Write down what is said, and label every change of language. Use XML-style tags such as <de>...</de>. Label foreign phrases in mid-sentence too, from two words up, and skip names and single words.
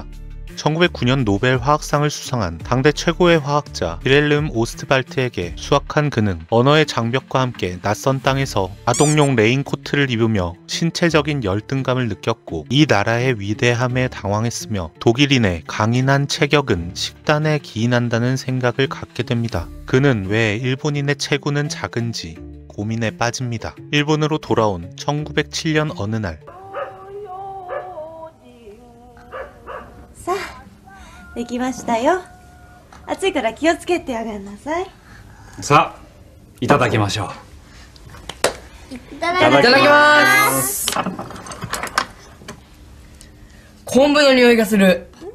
<ko>1909년 노벨 화학상을 수상한 당대 최고의 화학자 빌헬름 오스트발트에게 수학한 그는 언어의 장벽과 함께 낯선 땅에서 아동용 레인코트를 입으며 신체적인 열등감을 느꼈고 이 나라의 위대함에 당황했으며 독일인의 강인한 체격은 식단에 기인한다는 생각을 갖게 됩니다. 그는 왜 일본인의 체구는 작은지 고민에 빠집니다. 일본으로 돌아온 1907년 어느 날,</ko> <ja>できましたよ。暑いから気をつけてあげなさい。さあ、いただきましょう。いただきます。昆布の匂いがする。</ja>